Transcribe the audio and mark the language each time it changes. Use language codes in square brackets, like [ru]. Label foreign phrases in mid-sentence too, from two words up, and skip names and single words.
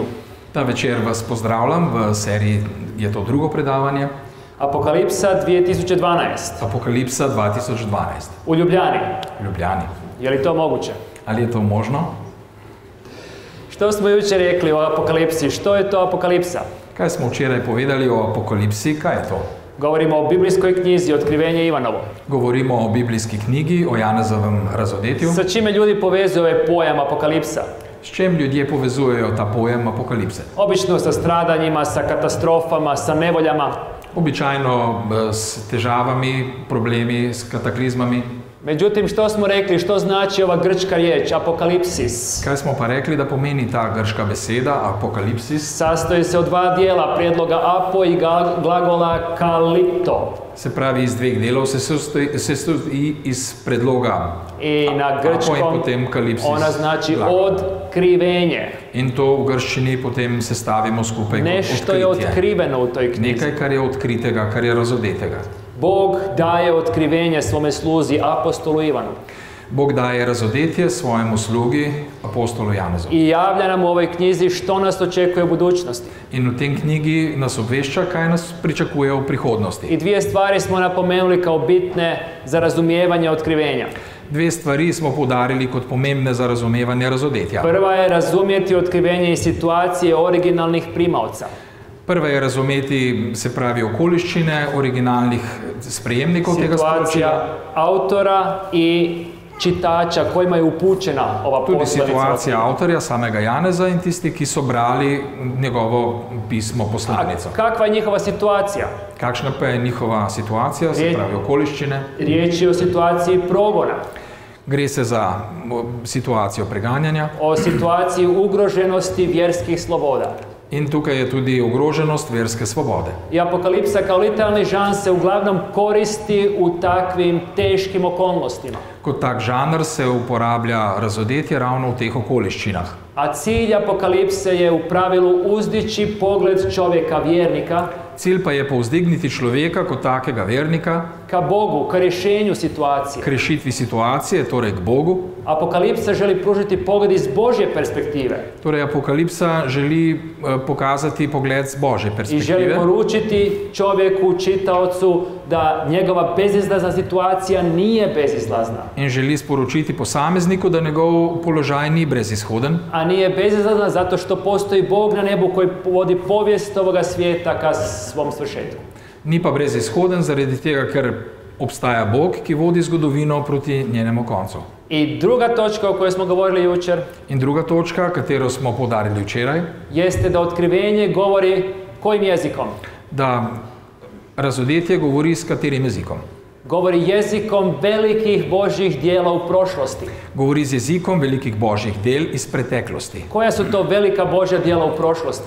[sl] Ta večer vas pozdravljam, v seriji je to drugo predavanje. Apokalipsa 2012. Apokalipsa 2012. [hr] U Ljubljani. Ljubljani. Je li to moguće? [sl] Ali je to možno? [hr] Što smo jučer rekli o apokalipsi? Što je to apokalipsa? [sl] Kaj smo včeraj povedali o apokalipsi? Kaj je to? [hr] Govorimo o biblijskoj knjizi Otkrivenje Ivanovo. [sl] Govorimo o biblijski knjigi, o Janezovem razodetju. [hr] Sa čime ljudi povezuju ovaj pojam apokalipsa? [sl] S čem ljudje povezujejo ta pojem apokalipse? [hr] Obično sa stradanjima, sa katastrofama, sa nevoljama. [sl] Običajno s težavami, problemi, s kataklizmami. [hr] Međutim, što smo rekli, što znači ova grčka riječ, apokalipsis? [sl] Kaj smo pa rekli, da pomeni ta grška beseda, apokalipsis? [hr] Sastoji se od dva dijela, prijedloga apo i glagola kalipto. [sl] Se pravi, iz dveh delov se stoji iz predloga [hr] I na grčkom [sl] apo in potem kalipsis. [hr] ona znači [sl] glagol. [hr] otkrivenje. [sl] In to v grščini potem sestavimo skupaj kot [hr] Nešto je [sl] odkritje. [hr] otkriveno u toj knjizi. [sl] Nekaj, kar je odkritega, kar je razodetega. [hr] Bog daje otkrivenje svome sluzi apostolu Ivanu. [sl] Bog daje razodetje svojemu slugi, apostolu Janezu. [hr] I javlja nam u ovoj knjizi što nas očekuje u budućnosti. [sl] In v tem knjigi nas obvešča, kaj nas pričakuje v prihodnosti. [hr] I dvije stvari smo napomenuli kao bitne za razumijevanje otkrivenja. [sl] Dve stvari smo poudarili kot pomembne za razumevanje razodetja. [hr] Prva je razumjeti otkrivenje iz situacije originalnih primaoca. [sl] Prva je razumeti, se pravi, okoliščine originalnih sprejemnikov tega sporočila. [hr] Situacija autora i čitača kojima je upućena ova [sl] Tudi [hr] poslanica. [sl] situacija avtorja, samega Janeza in tisti, ki so brali njegovo pismo, poslanico. [hr] A kakva je njihova situacija? [sl] Kakšna pa je njihova situacija, se pravi okoliščine? [hr] Riječ je o situaciji progona, [sl] Gre se za situacijo preganjanja [hr] o situaciji ugroženosti vjerskih sloboda. [sl] in tukaj je tudi ogroženost verske svobode. [hr] I apokalipsa kao literalni žan se uglavnom koristi u takvim teškim okolnostima. [sl] Kot tak žanr se uporablja razodetje ravno v teh okoliščinah. [hr] A cilj apokalipse je u pravilu uzdići pogled čovjeka vjernika [sl] Cilj pa je povzdigniti človeka kot takega vernika [hr] ka Bogu, ka rješenju situacije. [sl] k rešitvi situacije, torej k Bogu. [hr] Apokalipsa želi pružiti pogled iz Božje perspektive [sl] Torej apokalipsa želi pokazati pogled z Božje [hr] i želi [sl] perspektive [hr] poručiti čovjeku, čitaocu, da njegova bezizlazna situacija nije bezizlazna. [sl] in želi sporočiti posamezniku, da njegov položaj ni brezizhoden, [hr] A nije bezizlazna zato što postoji Bog na nebu koji vodi povijest ovoga svijeta ka svom svršetku. [sl] ni pa brezizhoden zaradi tega, ker obstaja Bog, ki vodi zgodovino proti njenemu koncu. [hr] I druga točka o kojoj smo govorili jučer [sl] In druga točka, katero smo poudarili včeraj, [hr] jeste da otkrivenje govori kojim jezikom? [sl] da razodetje govori s katerim jezikom. [hr] Govori jezikom velikih Božjih dijela u prošlosti. [sl] Govori z jezikom velikih božjih del iz preteklosti. [hr] Koja su to velika Božja dijela u prošlosti?